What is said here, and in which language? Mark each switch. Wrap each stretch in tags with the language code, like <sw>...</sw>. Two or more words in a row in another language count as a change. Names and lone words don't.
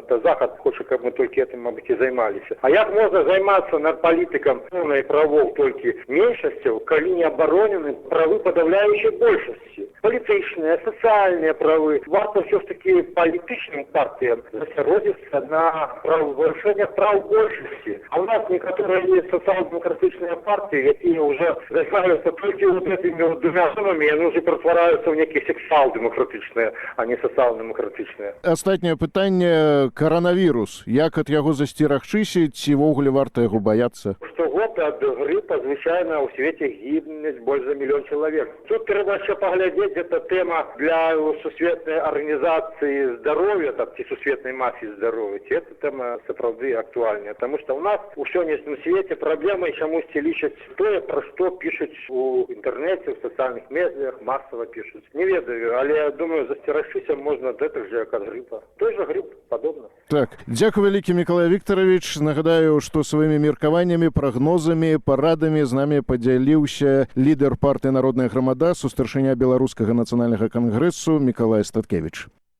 <be>Это Захад хоча, каб мы толькі этим, мабыць, і займаліся. А як можна займацца над палітыкам пэўнай правоў толькі меншасцяў, калі не абаронены правы падаўляючай большасці? Палітычныя, сацыяльныя правы. Варта ўсё ж такі палітычным партыям засяродзіцца на вырашэннях прав большасці. А у нас некаторыя есть сацыяльна-дэмакратычныя партыі, якія ўжо займаюцца толькі</be> <ru>вот этими вот двумя</ru> <be>сумамі, яны ўжо ператвараюцца ў некія сексуал-дэмакратычныя, а не сацыял-дэмакратычныя. Астатняе пытанне — коронавірус. Як ад яго засцерагчыся, ці ўвогуле варта яго баяцца? Штогод ад грыпа звычайна ў свеце гібнуць больш за 1 мільён чалавек. Тут трэба ще паглядзець, гэта тэма для сусветнай арганізацыі здароўя, так, ці сусветнай мафіі здароўя. Ці эта тэма сапраўды актуальная, таму што ў нас у сённяшнім свеце праблемай чамусьці лічаць тое, пра што</be> <ru>пишут у интернете, в социальных медиах, массово пишут.</ru> <be>Не ведаю, але я думаю, застерагчыся</be> <ru>можно от этого же, как гриппа. Той же грипп, подобно.</ru> <be>Так, дзякуй вялікі, Мікалай Віктаравіч. Нагадаю, што сваімі меркаваннямі, прагнозамі, парадамі з намі падзяліўся лідар партыі «Народная грамада», сустаршыня Беларускага нацыянальнага кангрэсу Мікалай Статкевіч.</be>